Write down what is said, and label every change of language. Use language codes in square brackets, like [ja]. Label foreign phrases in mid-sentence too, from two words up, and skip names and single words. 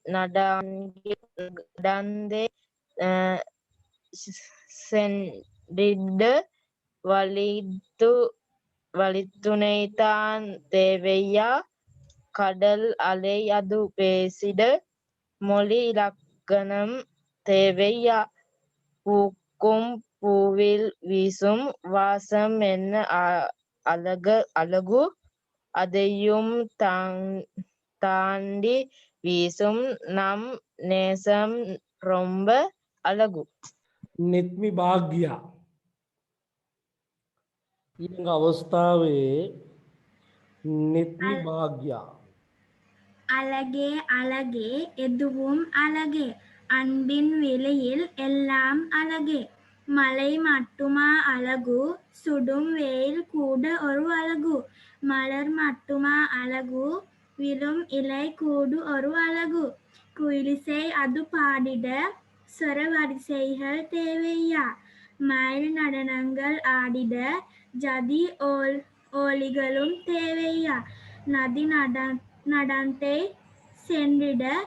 [ta] நடந்தே சென்றிட வலித்துணைதான் தேவையா கடல் அலை அது பேசிட மொழி இலக்கணம் தேவையா பூக்கும் பூவில் வீசும் வாசம் என்ன அழகு அதையும் தாண்டி வீசும் நம் நேசம் ரொம்ப அழகு [si] නෙත්මි භාග්‍යයා ඊළඟ අවස්ථාවේ නෙත්මි භාග්‍යයා [ta] அழகே அழகே எதுவும் அழகே அன்பின் வெளியில் எல்லாம் அழகே மலை மட்டுமா அழகு சுடும் வெயில் கூட ஒரு அழகு மலர் மட்டுமா அழகு விழும் இலை கூடு ஒரு அழகு குயிலிசை அது பாடிட சொர வரிசைகள் தேவையா மயில் நடனங்கள் ஆடிட ஜதி ஓலிகளும் தேவையா நதி நடந்தே சென்றிட